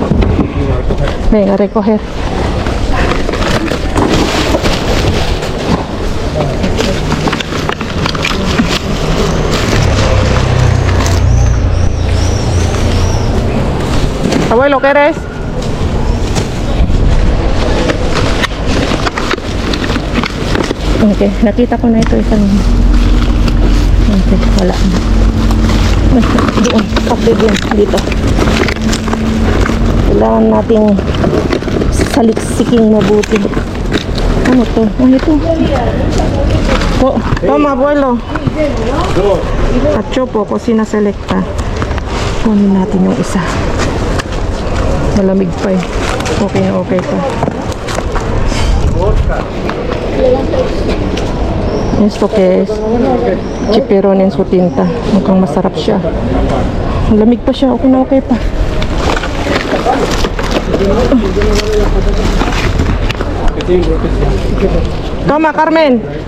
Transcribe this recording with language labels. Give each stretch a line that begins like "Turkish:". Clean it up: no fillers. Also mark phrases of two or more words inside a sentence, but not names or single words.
Spanish: Venga, a recoger. Abuelo, ¿qué eres?
Filipino: Okay, nakita ko na ito isang. Okay, wala na. Doon, kapit din, dito. Kailangan nating saliksiking mabuti. Ano to? Ano ito?
Spanish: Toma, abuelo. Cachopo, cocina selecta.
Filipino: Kunin natin yung isa. Malamig pa eh. Okay na okay pa.
Spanish: Esto que es chipiron en su tinta.
Filipino: Mukhang masarap siya. Malamig pa siya. Okay na okay pa.
Spanish: Toma, Carmen.